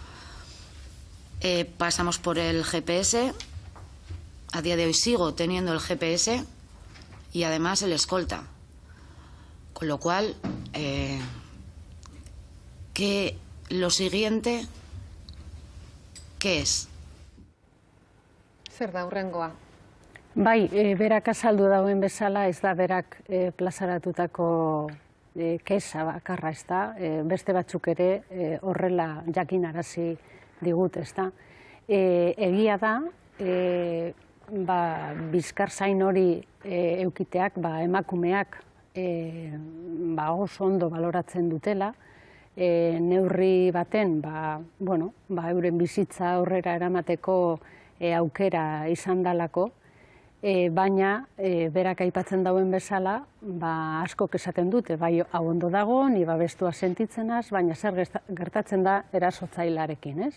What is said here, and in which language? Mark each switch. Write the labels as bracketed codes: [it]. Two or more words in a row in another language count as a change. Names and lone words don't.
[es] Pasamos por el GPS, a día de hoy sigo teniendo el GPS y además el escolta. Con lo cual, que lo siguiente, ¿qué es? [eu] Zer da hurrengoa? Bai, berak azaldu dauen bezala, ez da berak plazaratutako kesa bakarra, ez da, beste batzuk ere horrela jakinarazi digut, ez da. Egia da, bizkar zain hori eukiteak, emakumeak oso ondo baloratzen dutela, neurri baten, euren bizitza aurrera eramateko aukera izan dalako, baina berak aipatzen dauen bezala, askok esaten dute, bai hau ondo dago, ni babestua sentitzenaz, baina zer gertatzen da erasotzailearekin, ez?